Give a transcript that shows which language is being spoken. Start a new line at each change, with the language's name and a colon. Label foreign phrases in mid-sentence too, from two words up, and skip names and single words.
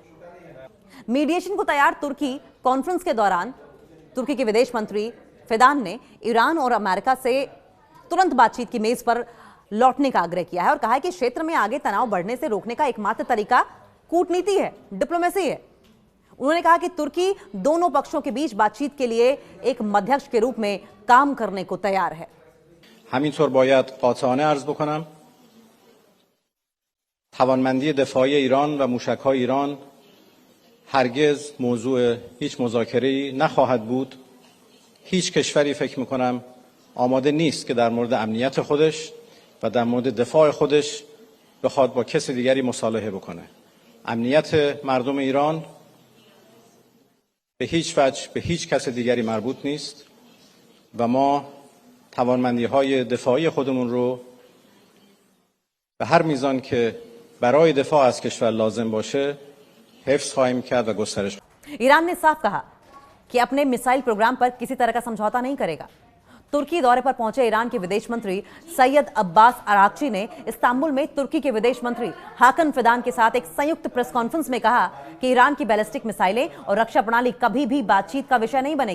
Hindi: मीडिएशन को तैयार तुर्की कॉन्फ्रेंस के दौरान तुर्की के विदेश मंत्री फिदान ने ईरान और अमेरिका से तुरंत बातचीत की मेज पर लौटने का आग्रह किया है और कहा है कि क्षेत्र में आगे तनाव बढ़ने से रोकने का एकमात्र तरीका कूटनीति है, डिप्लोमेसी है। उन्होंने कहा कि तुर्की दोनों पक्षों के बीच बातचीत के लिए एक मध्यस्थ के रूप में काम करने को तैयार है।
Persian: همینطور باید قاطعانه عرض بکنم توانمندی دفاعی ایران و موشک‌های ایران هرگز موضوع هیچ مذاکره‌ای نخواهد بود. هیچ کشوری فکر می‌کنم آماده نیست که در مورد امنیت خودش و در مورد دفاع خودش بخواد با کسی دیگری مصالحه بکنه. امنیت مردم ایران به هیچ وجه به هیچ کس دیگری مربوط نیست و ما توانمندی‌های دفاعی خودمون رو به هر میزان که برای دفاع از کشور لازم باشه حفظ خواهیم کرد و گسترش.
Hindi: ईरान ने साफ कहा कि अपने मिसाइल प्रोग्राम पर किसी तरह का समझौता नहीं करेगा। तुर्की दौरे पर पहुंचे ईरान के विदेश मंत्री सैयद अब्बास अराक्ची ने इस्तांबुल में तुर्की के विदेश मंत्री हाकन फिदान के साथ एक संयुक्त प्रेस कॉन्फ्रेंस में कहा कि ईरान की बैलिस्टिक मिसाइलें और रक्षा प्रणाली कभी भी बातचीत का विषय नहीं बनेगी।